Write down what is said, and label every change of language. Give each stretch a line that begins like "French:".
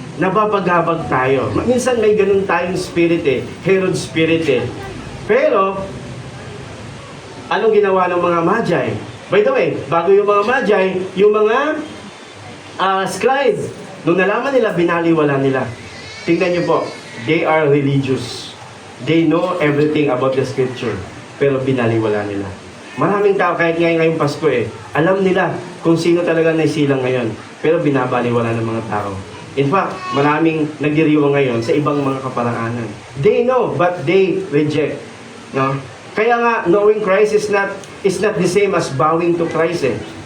Filipino: Nababagabag tayo. Minsan may ganun tayong spirit eh, Herod spirit eh. Pero, anong ginawa ng mga Magi? By the way, bago yung mga Magi, yung mga scribes, nung nalaman nila, binaliwala nila. Tingnan nyo po,
English: they are religious. They know everything about the scripture.
Filipino: Pero binaliwala nila. Maraming tao, kahit ngayong Pasko alam nila kung sino talaga naisilang ngayon. Pero binabaliwala ng mga tao. In fact, maraming nagdiriwang ngayon sa ibang mga kaparaanan.
English: They know, but they reject. No?
Filipino: Kaya nga,
English: knowing Christ is not the same as bowing to Christ eh.